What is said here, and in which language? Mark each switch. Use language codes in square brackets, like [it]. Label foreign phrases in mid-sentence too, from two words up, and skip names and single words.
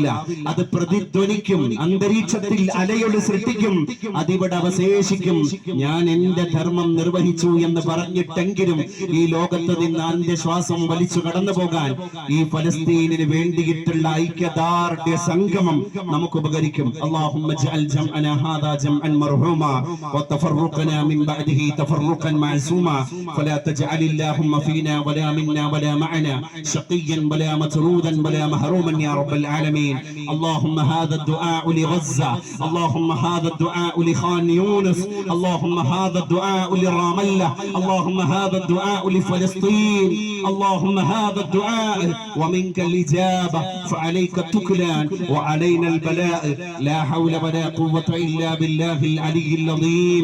[ml] അത് പ്രതിധ്വനിക്കും, അന്തരീക്ഷത്തിൽ അലയൊളി സൃഷ്ടിക്കും, അതിവിടെ അവശേഷിക്കും. ഞാൻ എന്റെ ധർമ്മം നിർവഹിച്ചു എന്ന് പറഞ്ഞിട്ടെങ്കിലും ഈ ലോകത്ത് നിന്ന് അന്ത്യശ്വാസം വലിച്ചു കടന്നു പോകാൻ ഈ ഫലസ്തീനിന് വേണ്ടിയിട്ടുള്ള ഐക്യദാർഢ്യ സംഗമം നമുക്ക് ഉപകരിക്കും. [ar] اللهم اجعل جمعنا هذا جمعا مرحوما وتفرقنا من بعده تفرقا معصوما فلا تجعل اللهم فينا ولا منا ولا معنا شقيا ولا مطرودا ولا محروما يا رب العالمين. اللهم هذا الدعاء لغزة، اللهم هذا الدعاء لخان يونس، اللهم هذا الدعاء لرام الله، اللهم هذا الدعاء لفلسطين، اللهم هذا الدعاء ومنك الإجابة فعليك التكلان وعلينا البلاء لا حول ولا قوة إلا بالله العلي العظيم.